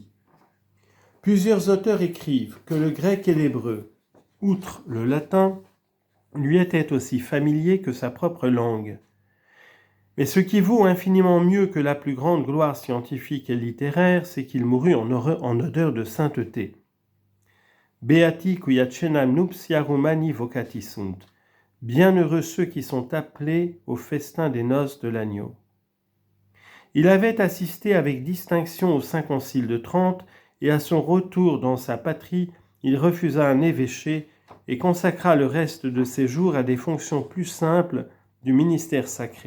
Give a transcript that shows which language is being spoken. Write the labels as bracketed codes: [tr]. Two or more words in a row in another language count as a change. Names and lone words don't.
[fr] Plusieurs auteurs écrivent que le grec et l'hébreu, outre le latin, lui étaient aussi familiers que sa propre langue. Mais ce qui vaut infiniment mieux que la plus grande gloire scientifique et littéraire, c'est qu'il mourut en odeur de sainteté. [la] Beati qui acenam nuptiarum mani vocati sunt. [fr] Bienheureux ceux qui sont appelés au festin des noces de l'agneau. Il avait assisté avec distinction au Saint Concile de Trente, et à son retour dans sa patrie, il refusa un évêché et consacra le reste de ses jours à des fonctions plus simples du ministère sacré.